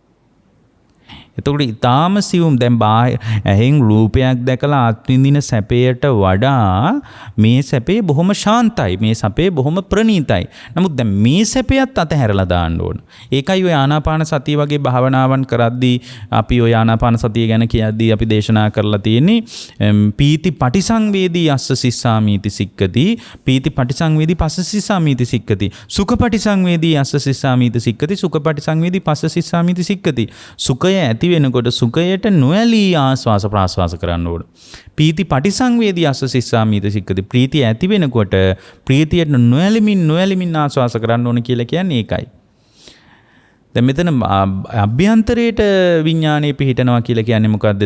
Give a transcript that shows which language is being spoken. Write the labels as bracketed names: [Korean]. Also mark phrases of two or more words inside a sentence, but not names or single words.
[Sinhala] එතකොට ඊටාම සියුම් දැන් ඇහෙන් රූපයක් දැකලා අත්විඳින සැපයට වඩා මේ සැපේ බොහොම ශාන්තයි. මේ සැපේ බොහොම ප්‍රණීතයි. නමුත් දැන් මේ සැපයත් අතහැරලා දාන්න ඕන. ඒකයි ඔය ආනාපාන සතිය වගේ භාවනාවන් කරද්දී අපි ඔය ආනාපාන සතිය ගැන කියද්දී අපි දේශනා කරලා තියෙන්නේ [Pali] පීති පටිසංවේදී අස්ස සිස්සාමීති සික්කති, පීති පටිසංවේදී පස්ස සිස්සාමීති සික්කති, සුඛ පටිසංවේදී අස්ස සිස්සාමීති සික්කති, සුඛ පටිසංවේදී පස්ස සිස්සාමීති සික්කති. [Sinhala] සුඛය ඇති වෙනකොට සුඛයට නොඇලී ආස්වාස ප්‍රාස්වාස කරන්න ඕන. [Pali] පීති පටිසංවේදී අස්ස සිස්සාමීති සික්කති. [Sinhala] ප්‍රීතිය ඇති වෙනකොට ප්‍රීතියට නොඇලෙමින් ආස්වාස කරන්න ඕන කියලා කියන්නේ ඒකයි. දැන් මෙතන අභ්‍යන්තරයට විඥානයේ පිහිටනවා කියලා කියන්නේ මොකක්ද?